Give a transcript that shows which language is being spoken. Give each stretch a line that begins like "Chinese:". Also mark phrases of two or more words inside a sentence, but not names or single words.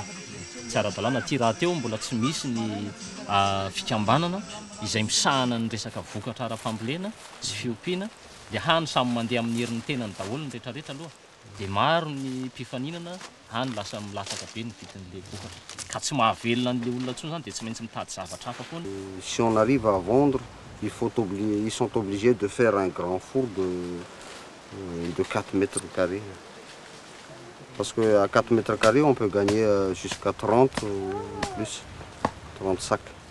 Malagasy: Tsy ara-dalàna ty raha teo mbola tsy misy ny fikambanana izay misahana ny resaka vokatra ara-fambolena sy fiompiana. Dia hany samy mandeha amin'ny herin'ny tenany daholo ny rehetrarehetra aloha. Dia maro ny mpifaninana, hany lasa milasaka be ny vidin'le vokatra. Ka tsy mahavelona an'le olona intsony zany dia tsy maintsy mitady zavatra hafa foana.
French: Si on arrive à vendre, ils sont obligés de faire un grand four de 4 mètres carrés. Parce qu'à 4 mètres carrés, on peut gagner jusqu'à 30 ou plus, 30 sacs.